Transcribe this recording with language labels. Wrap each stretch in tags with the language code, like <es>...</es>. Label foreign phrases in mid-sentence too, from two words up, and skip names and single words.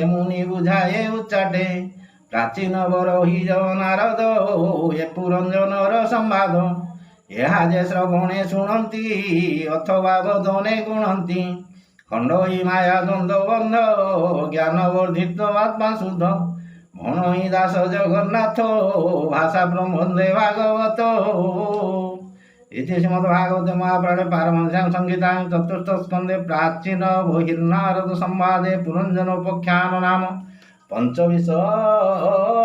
<or>ମୁନି ବୁଝାଏ ଉଚ୍ଚାଟେ ପ୍ରାଚୀନ ବରହି ନାରଦ ଏ ପୁରଞ୍ଜନର ସମ୍ବାଦ ଏହା ଯେ ଶ୍ରବଣେ ଶୁଣନ୍ତି ଅଥବା ବଦନେ ଗୁଣନ୍ତି ଖଣ୍ଡଇ ମାୟା ଦ୍ୱନ୍ଦ୍ୱ ବନ୍ଧ ଜ୍ଞାନ ବର୍ଦ୍ଧିତ ଆତ୍ମା ଶୁଦ୍ଧ ଭଣଇ ଦାସ ଜଗନ୍ନାଥ ଭାଷା ବ୍ରହ୍ମନ୍ଦେ ଭାଗବତ</or> <sa>इति श्रीमद्भागवते महापुराणे पारमहंस्यां संहितायां चतुर्थ स्कन्धे प्राचीन बहिर्नारद संवादे पुरञ्जनोपाख्यान नाम 25</sa>